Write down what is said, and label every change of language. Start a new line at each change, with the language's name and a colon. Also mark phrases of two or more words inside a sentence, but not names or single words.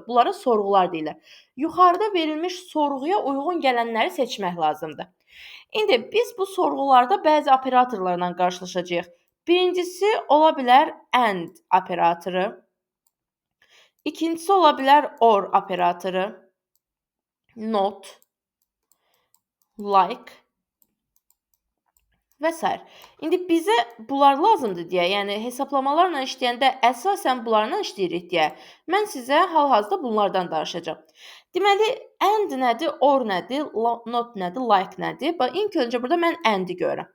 Azerbaijani: Bunlara sorğular deyirlər. Yuxarıda verilmiş sorğuya uyğun gələnləri seçmək lazımdır. İndi biz bu sorğularda bəzi operatorlarla qarşılaşacağıq. Birincisi ola bilər AND operatoru. İkincisi ola bilər OR operatoru. Not, like və s. İndi bizə bunlar lazımdır deyə, yəni hesablamalarla işləyəndə əsasən bunlarla işləyirik deyə, mən sizə hal-hazırda bunlardan danışacağam. Deməli, AND nədir, OR nədir, not nədir, like nədir? İlk öncə burada mən AND-i görürəm.